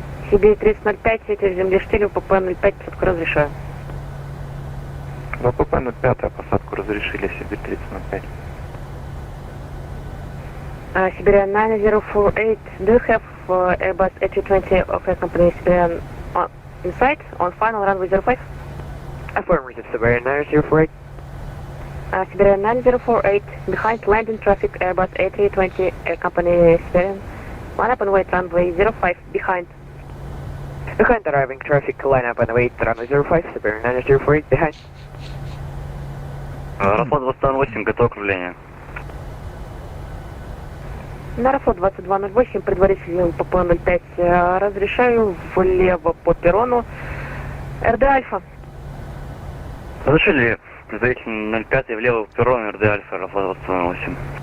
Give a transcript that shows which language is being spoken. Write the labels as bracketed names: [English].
[Russian] Сибирь 3005, ветер земли 4, УПП 05, посадку разрешаю. ВПП 05, посадку разрешили, Сибирь 3005. [English] Siberian 9048, do you have Airbus A320 of Air Company Siberian in sight on final runway 05? Affirmative, Siberian 9048. Siberian 9048, behind landing traffic, Airbus A320 Air Company Siberian. Line up and wait, runway 05, behind. Behind arriving traffic, line up and wait, runway 05, Siberian 9048, behind. [Russian] Аэрофлот 2208, готов к кружлению. На Аэрофлот 2208, предварительный УПП 05, разрешаю влево по перрону. РД Альфа. Разрешили предварительно 05 влево в перрон, РД Альфа, Аэрофлот 2208.